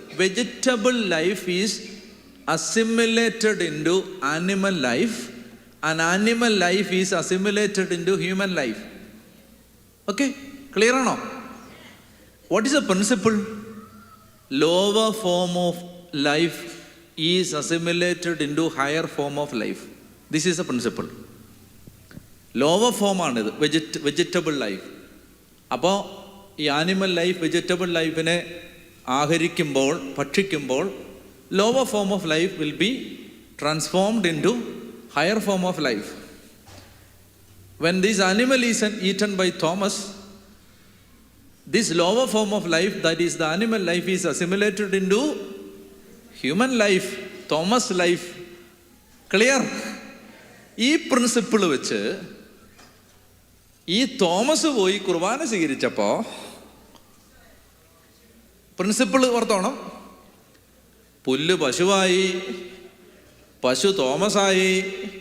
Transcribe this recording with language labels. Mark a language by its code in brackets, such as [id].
[en] Vegetable life is assimilated into animal life and animal life is assimilated into human life. Okay, clear [ml] ആണോ? [en] What is the principle? Lower form of life is assimilated into higher form of life. This is the principle. Lower form [ml] ആണിത്, [en] Vegetable life. [ml] അപ്പോൾ ഈ animal life vegetable ലൈഫിനെ ആഹരിക്കുമ്പോൾ, ഭക്ഷിക്കുമ്പോൾ, [en] lower form of life will be transformed into higher form of life. When this animal is eaten by Thomas, this lower form of life, that is the animal life, is assimilated into human life, Thomas life. Clear? [ml] ഈ principle വെച്ച് ഈ Thomas പോയി കുർബാന സ്വീകരിച്ചപ്പോ principle ഓർത്തോണം. പുല്ല് പശുവായി, പശു തോമസായി.